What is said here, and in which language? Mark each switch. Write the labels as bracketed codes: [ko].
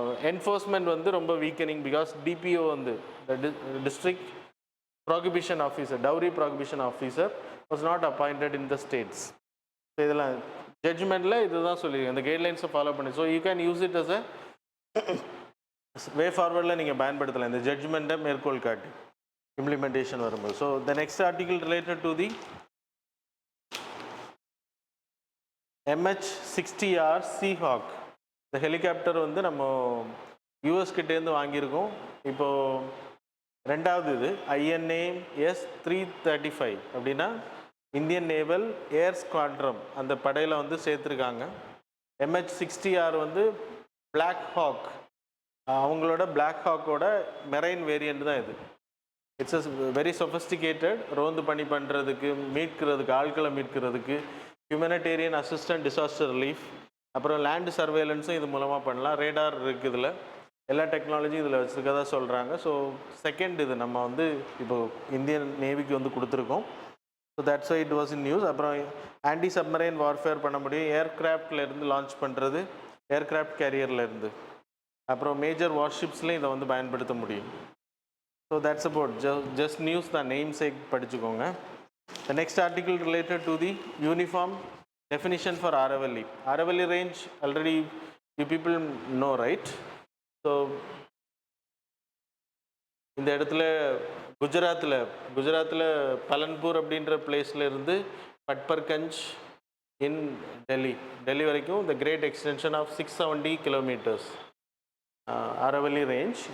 [en] enforcement [ta] வந்து ரொம்ப [en] Weakening, because DPO வந்து district prohibition officer, dowry prohibition officer was not appointed in the states. [ta] So இதெல்லாம் ஜட்ஜ்மெண்ட்டில் இதுதான் சொல்லியிருக்கேன், இந்த கைட்லைன்ஸை ஃபாலோ பண்ணி. [en] so you can use it as a way ஃபார்வர்டில் [ta] நீங்கள் பயன்படுத்தலாம் இந்த ஜட்ஜ்மெண்ட்டை மேற்கோள் காட்டி [en] implementation வரும்போது. So the next article related to the MH-60R Seahawk, [ta] இந்த ஹெலிகாப்டர் வந்து நம்ம யூஎஸ் கிட்டேருந்து வாங்கியிருக்கோம். இப்போது ரெண்டாவது இது INAS 335 அப்படின்னா இந்தியன் நேவல் ஏர் ஸ்குவாட்ரம், அந்த படையில் வந்து சேர்த்துருக்காங்க. MH-60R வந்து பிளாக் ஹாக், அவங்களோட பிளாக் ஹாக்கோட மெரைன் வேரியண்ட் தான் இது. [en] it's a very sophisticated, [ta] ரோந்து பணி பண்ணுறதுக்கு, மீட்கிறதுக்கு, ஆட்களை மீட்கிறதுக்கு, ஹியூமனிடேரியன் அசிஸ்டன்ட், டிசாஸ்டர் ரிலீஃப், அப்புறம் லேண்டு சர்வேலன்ஸும் இது மூலமாக பண்ணலாம். ரேடார் இருக்குது, இதில் எல்லா டெக்னாலஜியும் இதில் வச்சுருக்கதா சொல்கிறாங்க. ஸோ செகண்ட் இது நம்ம வந்து இப்போது இந்தியன் நேவிக்கு வந்து கொடுத்துருக்கோம். [en] So that's why it was in news. [ta] அப்புறம் ஆன்டி சப்மரைன் வார்ஃபேர் பண்ண முடியும், ஏர்க்ராஃப்ட்லேருந்து லான்ச் பண்ணுறது, ஏர்க்ராஃப்ட் கேரியர்லேருந்து. அப்புறம் மேஜர் வார்ஷிப்ஸ்லேயும் இதை வந்து பயன்படுத்த முடியும். [en] So that's about just news, the namesake [ta] படிச்சுக்கோங்க. [en] The next article related to the uniform definition for Aravalli. Aravalli range already you people know, right? [ta] So இந்த இடத்துல குஜராத்தில் பலன்பூர் அப்படின்ற பிளேஸில் இருந்து பட்பர்கஞ்ச் இன் டெல்லி வரைக்கும் [en] the great extension of 670 kilometers Aravalli range.